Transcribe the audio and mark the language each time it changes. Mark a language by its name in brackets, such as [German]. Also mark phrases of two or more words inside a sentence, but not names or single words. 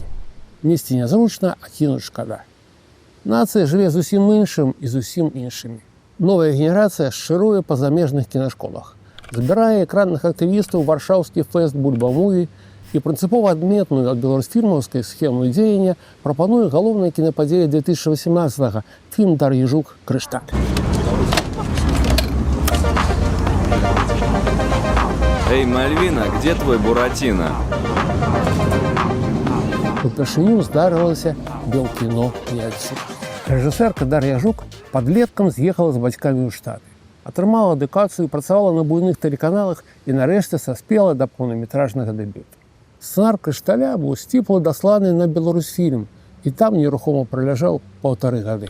[Belarusian] Несці нязручна, а кінуць шкада. Нацыя жыве зусім іншым і зусім іншымі. Новая генерацыя шчыруе па замежных кінашколах. Забірае экранных актывістаў варшаўскі фэст «Бульба-муві» і прынцыпова адметную ад беларусфільмаўскай схему дзеяння прапануе галоўная кінападзея 2018-го – фільм Дар'і Жук «Крышталь». [Russian] Эй, Мальвина, где твой Буратино? [Belarusian] Упершыню здарылася белкіно не адсюль. Рэжысэрка Дар'я Жук падлеткам з'ехала з бацькамі ў Штаты. Атрымала адукацыю, працавала на буйных тэлеканалах і нарэшце саспела да поўнаметражнага дэбюту. Сцэнар «Крышталя» быў сціпла дасланы на Беларусфільм і там нерухома праляжаў 1,5 гады.